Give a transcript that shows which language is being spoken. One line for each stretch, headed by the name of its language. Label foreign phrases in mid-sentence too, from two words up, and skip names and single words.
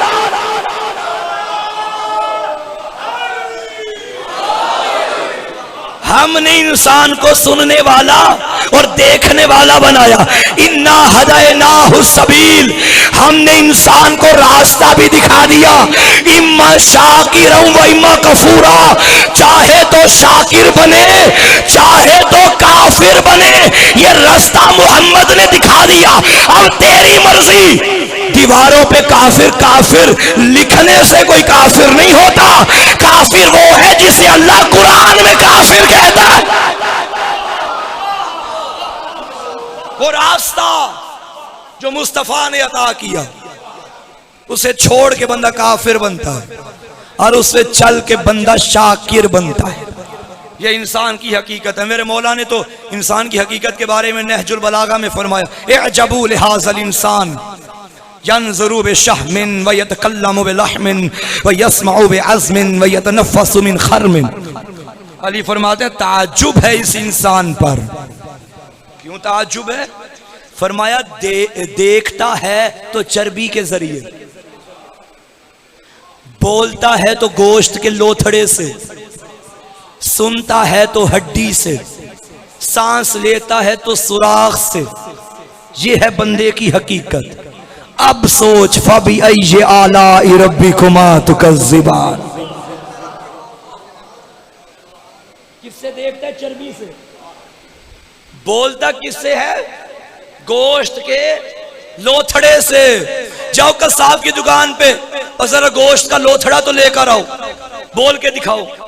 Urdu: ہم نے انسان کو سننے والا اور دیکھنے والا بنایا.
Arabic: إنا هديناه السبيل,
Urdu: ہم نے انسان کو راستہ بھی دکھا دیا.
Arabic: إما شاكرا وإما كفورا,
Urdu: چاہے تو شاکر بنے چاہے تو کافر بنے، یہ راستہ محمد نے دکھا دیا. اب تیری مرضی. دیواروں پہ کافر کافر لکھنے سے کوئی کافر نہیں ہوتا. کافر وہ ہے جسے اللہ قرآن میں کافر کہتا ہے. وہ راستہ جو مصطفیٰ نے عطا کیا، اسے چھوڑ کے بندہ کافر بنتا ہے اور اس سے چل کے بندہ شاکر بنتا ہے. یہ انسان کی حقیقت ہے۔ میرے مولا نے تو انسان کی حقیقت کے بارے میں نہج البلاغہ میں فرمایا
Arabic: اعجبوا لهذا الإنسان ينظر بشحم ويتكلم بلحم ويسمع بعظم ويتنفس من خرم.
Urdu: علی فرماتے ہیں تعجب ہے اس انسان پر. کیوں تعجب ہے? فرمایا دیکھتا ہے تو چربی کے ذریعے، بولتا ہے تو گوشت کے لوتھڑے سے، سنتا ہے تو ہڈی سے، سانس لیتا ہے تو سوراخ سے. یہ ہے بندے کی حقیقت۔ اب سوچ
Arabic: فبأي آلاء ربكما تكذبان.
Urdu: کس سے دیکھتا ہے؟ چربی سے. بولتا کس سے ہے؟ گوشت کے لوتھڑے سے. جاؤ قصاب کی دکان پہ اور ذرا گوشت کا لوتھڑا تو لے کر آؤ، بول کے دکھاؤ.